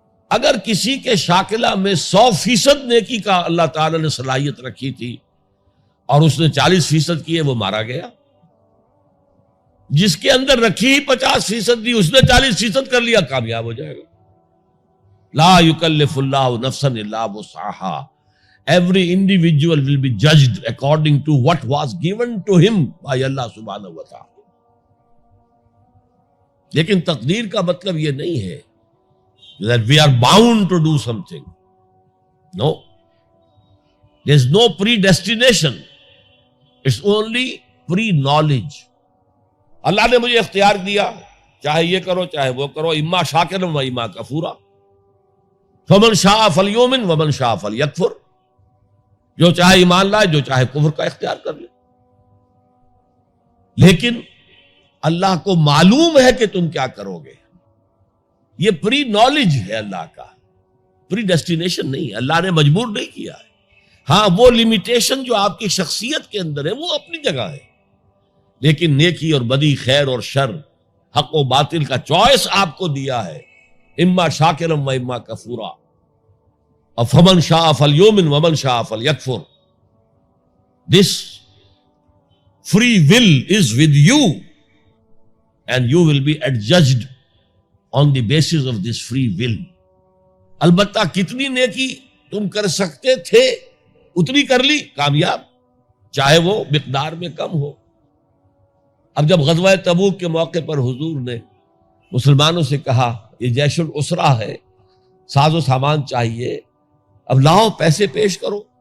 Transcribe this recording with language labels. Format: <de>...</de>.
<ur>اگر کسی کے شاکلہ میں 100% نیکی کا اللہ تعالی نے صلاحیت رکھی تھی اور اس نے 40% کی ہے، وہ مارا گیا. جس کے اندر رکھی 50% دی، اس نے 40% کر لیا، کامیاب ہو جائے گا.</ur> <ar>لا یکلف اللہ نفسا الا وسعها.</ar> <en>Every individual will be judged according to what was given to him by Allah subhanahu wa ta'ala.</en> <ur>لیکن تقدیر کا مطلب یہ نہیں ہے</ur> <en>that we are bound to do something. No. There is no predestination. It's only pre-knowledge.</en> <ur>اللہ نے مجھے اختیار دیا، چاہے یہ کرو چاہے وہ کرو،</ur> <ar>اما شاکرا و اما کفورا. فمن شاء فلیؤمن ومن شاء فلیکفر.</ar> <ur>جو چاہے ایمان لائے، جو چاہے کفر کا اختیار کر لے. لیکن اللہ کو معلوم ہے کہ تم کیا کرو گے. یہ پری نالج ہے اللہ کا، پری ڈیسٹینیشن نہیں ہے. اللہ نے مجبور نہیں کیا ہے. ہاں وہ لمیٹیشن جو آپ کی شخصیت کے اندر ہے وہ اپنی جگہ ہے، لیکن نیکی اور بدی، خیر اور شر، حق و باطل کا چوائس آپ کو دیا ہے.</ur> <ar>اما شاکرا و اما کفورا. فمن شاء فلیؤمن ومن شاء فلیکفر.</ar> <en>This free will is with you and you will be adjudged on the basis of this free will.</en> <ur>البتہ کتنی نیکی تم کر سکتے تھے اتنی کر لی، کامیاب، چاہے وہ مقدار میں کم ہو. اب جب غزوہ تبوک کے موقع پر حضور نے مسلمانوں سے کہا یہ جیش العسرہ ہے، ساز و سامان چاہیے، اب لاؤ پیسے پیش کرو.</ur>